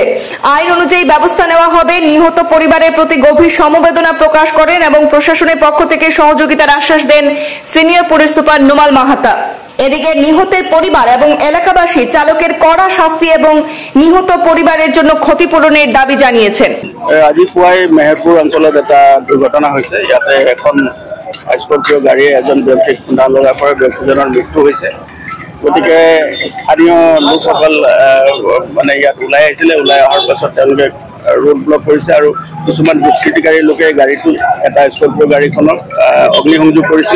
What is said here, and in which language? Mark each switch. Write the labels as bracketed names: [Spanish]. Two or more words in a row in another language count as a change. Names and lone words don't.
[Bangla] আইন অনুযায়ী ব্যবস্থা নেওয়া হবে। নিহত পরিবারের প্রতি গভীর সমবেদনা প্রকাশ করেন এবং প্রশাসনের পক্ষ থেকে সহযোগিতার আশ্বাস দেন সিনিয়র পুলিশ সুপার নুমাল মাহাতা। এদিকে নিহতের পরিবার এবং এলাকাবাসী চালকের কড়া শাস্তি এবং নিহত পরিবারের জন্য ক্ষতিপূরণের দাবি জানিয়েছেন। [Assamese] আজি পুৱাই মেহেৰপুৰ অঞ্চলত এটা দুৰ্ঘটনা হৈছে। ইয়াতে এখন স্কৰপিঅ' গাড়ীয়ে এজন ব্যক্তিক খুন্দা লগাৰ পৰা ব্যক্তিজনৰ মৃত্যু হৈছে। গতিকে স্থানীয় লোকসকল মানে ইয়াত ওলাই আহিছিলে। ওলাই অহাৰ পাছত তেওঁলোকে [English] road block [Assamese] কৰিছে আৰু কিছুমান দুষ্কৃতিকাৰী লোকে গাড়ীটো এটা স্কৰপিঅ' গাড়ীখনক অগ্নিসংযোগ কৰিছিলে।